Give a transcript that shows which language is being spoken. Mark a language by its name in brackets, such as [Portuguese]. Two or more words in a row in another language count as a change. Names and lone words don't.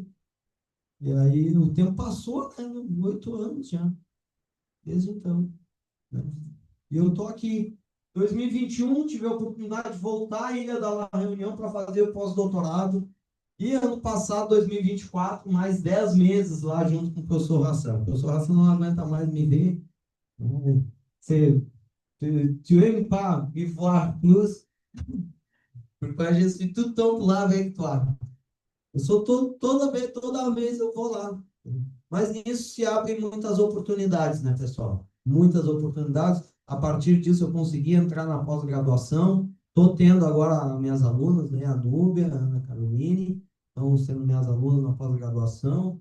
[Portuguese] E aí o tempo passou, né? 8 anos já, desde então. Né? E eu estou aqui. 2021, tive a oportunidade de voltar à Ilha da Reunião para fazer o pós-doutorado. E ano passado, 2024, mais 10 meses lá junto com o professor Hassan. O professor Hassan não aguenta mais me ver. [French] Tu aimes pas me voir plus? Porque je suis tout le temps là avec toi. [Portuguese] Eu sou toda vez eu vou lá. Mas nisso se abrem muitas oportunidades, né, pessoal? Muitas oportunidades. A partir disso eu consegui entrar na pós-graduação. Estou tendo agora minhas alunas, né, a Núbia, a Ana Caroline, estão sendo minhas alunas na pós-graduação.